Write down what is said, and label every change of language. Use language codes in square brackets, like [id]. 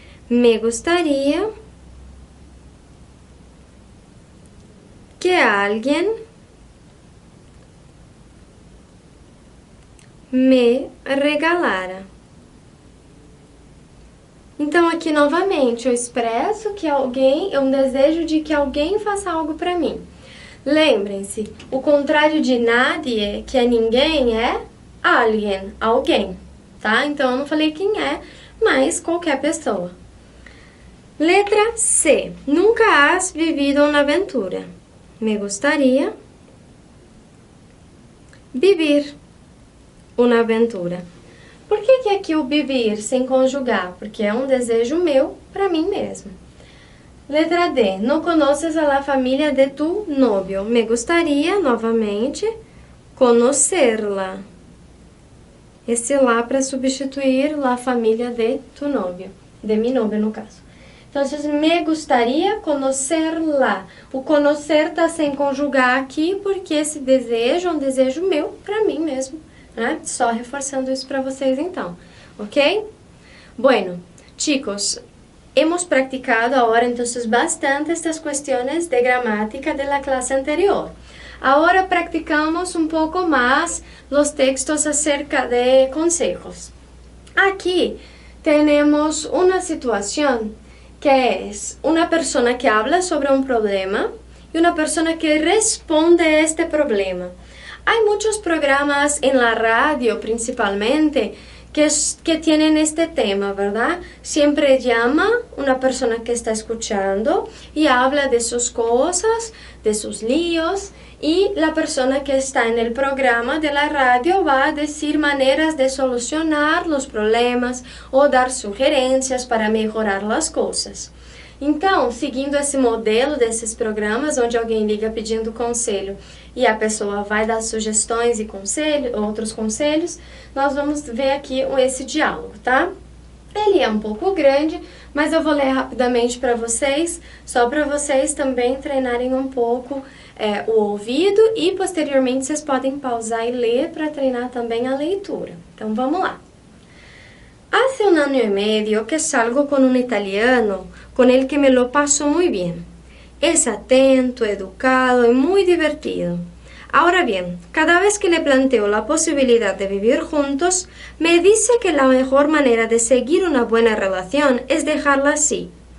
[es] Me gustaría que alguien me regalara. [pt] Então, aqui novamente, eu expresso que um desejo de que alguém faça algo para mim. Lembrem-se, o contrário de nadie, que é ninguém, é alguém, tá? Então, eu não falei quem é, mas qualquer pessoa. Letra C. [es] Nunca has vivido uma aventura. Me gustaría vivir uma aventura. [pt] Por que aqui o vivir sem conjugar? Porque é um desejo meu para mim mesmo. Letra D. [es] No conoces a la familia de tu novio. Me gustaría, novamente, conocerla. [pt] Esse lá para substituir [es] la família de tu novio. De mi novio, [pt] no caso. Então, [es] me gustaría conocerla. [pt] O conocer está sem conjugar aqui, porque esse desejo é um desejo meu para mim mesmo, né? Só reforçando isso para vocês, então. Ok? Bueno, [es] Chicos, hemos practicado ahora entonces bastante estas cuestiones de gramática de la clase anterior. Ahora practicamos un poco más los textos acerca de consejos. Aquí tenemos una situación que es una persona que habla sobre un problema y una persona que responde a este problema. Hay muchos programas en la radio principalmente que tienen este tema, ¿verdad? Siempre llama una persona que está escuchando y habla de sus cosas, de sus líos, y la persona que está en el programa de la radio va a decir maneras de solucionar los problemas o dar sugerencias para mejorar las cosas. [pt] Então, seguindo esse modelo desses programas, onde alguém liga pedindo conselho e a pessoa vai dar sugestões e outros conselhos, nós vamos ver aqui esse diálogo, tá? Ele é um pouco grande, mas eu vou ler rapidamente para vocês, só para vocês também treinarem um pouco o ouvido e posteriormente vocês podem pausar e ler para treinar também a leitura. Então, vamos lá. [es] Hace 1 año y medio que salgo con un italiano con el que me lo paso muy bien. Es atento, educado y muy divertido. Ahora bien, cada vez que le planteo la posibilidad de vivir juntos, me dice que la mejor manera de seguir una buena relación es dejarla así.